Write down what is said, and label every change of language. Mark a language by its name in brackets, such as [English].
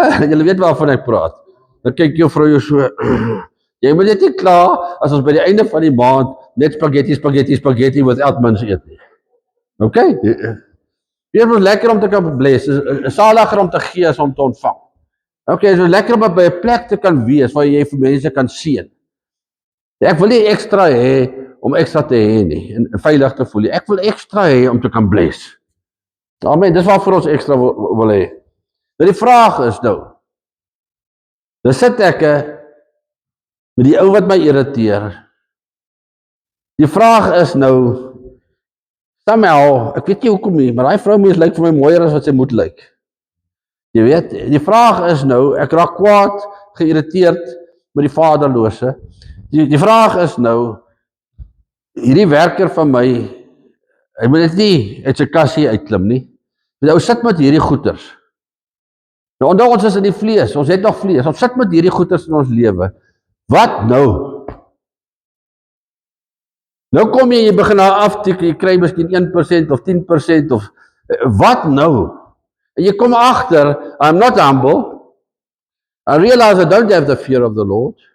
[Afrikaans] Julle weet waarvan ek praat. Dan kyk jou vrou jou so. Jy moet net nie klaar as ons by die einde van die maand net [English] spaghetti without mince [Afrikaans] eet nie. Okay? Dit is lekker om te kan bless, is saliger om te gee as om te ontvang. Okay, so lekker om by 'n plek te kan wees waar jy vir mense kan seën. Ek wil nie ekstra hê om ekstra te hê nie en veilig te voel nie. Ek wil ekstra hê om te kan bless. Amen, dis waarvoor ons ekstra wil hê. Nou die vraag is nou, dan sit ek met die ou wat my irriteer. Die vraag is nou, somehow, ek weet nie hoekom nie, maar die vroumees lyk vir my mooier as wat sy moet lyk. Jy weet, die vraag is nou, ek raak kwaad, geïrriteerd met die vaderlose. Die vraag is nou, hierdie werker van my, hy moet dit nie uit sy kassie uitklim nie. Ou sit met hierdie goeters. Nou onthou ons is in die vlees, ons het nog vlees, ons sit met hierdie goeters in ons lewe. Wat nou? Nou kom jy begin daar aftik, jy kry miskien 1% of 10% of wat nou? En jy kom agter, [English] I'm not humble. I realize I don't have the fear of the Lord.